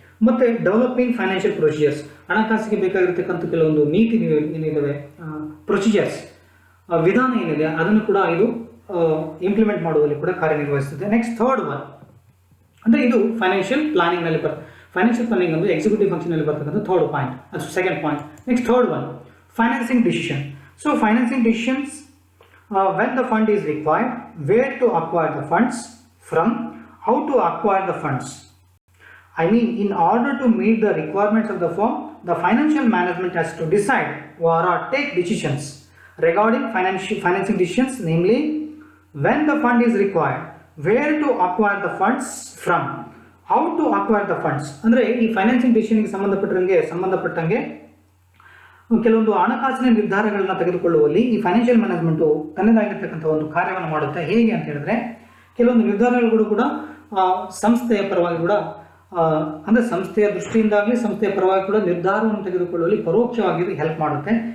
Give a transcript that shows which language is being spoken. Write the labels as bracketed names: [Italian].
[Kannada] ಮತ್ತು developing financial procedures, ಹಣಕಾಸಿಗೆ ಬೇಕಾಗಿರ್ತಕ್ಕಂಥ ಕೆಲವೊಂದು ನೀತಿ ಏನಿದ್ದಾವೆ, ಪ್ರೊಸೀಜರ್ಸ್, ವಿಧಾನ ಏನಿದೆ ಅದನ್ನು ಕೂಡ ಇದು ಇಂಪ್ಲಿಮೆಂಟ್ ಮಾಡುವಲ್ಲಿ ಕೂಡ ಕಾರ್ಯನಿರ್ವಹಿಸುತ್ತದೆ. ನೆಕ್ಸ್ಟ್ ಥರ್ಡ್ ಒನ್ ಅಂದರೆ ಇದು ಫೈನಾನ್ಷಿಯಲ್ ಪ್ಲಾನಿಂಗ್ನಲ್ಲಿ ಫೈನಾನ್ಷಿಯಲ್ ಪ್ಲಾನಿಂಗ್ ಅಂದರೆ ಎಕ್ಸಿಕ್ಯೂಟಿವ್ ಫಂಕ್ಷನಲ್ಲಿ ಬರ್ತಕ್ಕಂಥ ಥರ್ಡ್ ಪಾಯಿಂಟ್, ಅದು second point. [English] Next third one financing decision. So financing decisions when the fund is required, where to acquire the funds from, how to acquire the funds. I mean, in order to meet the requirements of the firm, the financial management has to decide or take decisions regarding financing decisions, namely when the fund is required, where to acquire the funds from, how to acquire the funds. [Kannada] ಅಂದರೆ ಈ financing ಡಿಸಿಷನ್ಗೆ ಸಂಬಂಧಪಟ್ಟಂಗೆ ಕೆಲವೊಂದು ಹಣಕಾಸಿನ ನಿರ್ಧಾರಗಳನ್ನು ತೆಗೆದುಕೊಳ್ಳುವಲ್ಲಿ ಈ financial management ತನ್ನದಾಗಿರ್ತಕ್ಕಂಥ ಒಂದು ಕಾರ್ಯವನ್ನು ಮಾಡುತ್ತೆ. ಹೇಗೆ ಅಂತ ಹೇಳಿದ್ರೆ ಕೆಲವೊಂದು ನಿರ್ಧಾರಗಳು ಕೂಡ ಸಂಸ್ಥೆಯ ಪರವಾಗಿ ಕೂಡ ಅಂದರೆ ಸಂಸ್ಥೆಯ ದೃಷ್ಟಿಯಿಂದಾಗಲಿ ಸಂಸ್ಥೆಯ ಪರವಾಗಿ ಕೂಡ ನಿರ್ಧಾರವನ್ನು ತೆಗೆದುಕೊಳ್ಳುವಲ್ಲಿ ಪರೋಕ್ಷವಾಗಿ ಹೆಲ್ಪ್ ಮಾಡುತ್ತೆ.